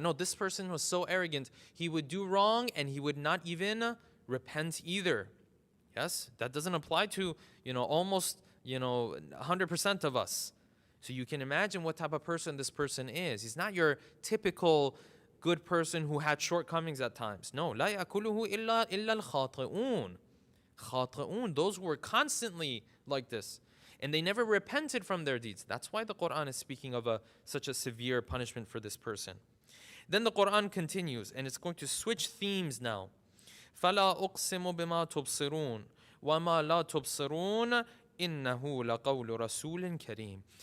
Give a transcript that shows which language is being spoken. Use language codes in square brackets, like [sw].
[en] No, this person was so arrogant. He would do wrong and he would not even repent either. Yes, that doesn't apply to, almost 100% of us. So you can imagine what type of person this person is. He's not your typical good person who had shortcomings at times. No, [ar] لا يأكله إلا الخاطئون. [en] خاطئون, those who were constantly like this. And they never repented from their deeds. That's why the Quran is speaking of such a severe punishment for this person. Then the Quran continues, and it's going to switch themes now. [ar] فَلَا أُقْسِمُ بِمَا تُبْصِرُونَ وَمَا لَا تُبْصِرُونَ إِنَّهُ لَقَوْلُ رَسُولٍ كَرِيمٍ.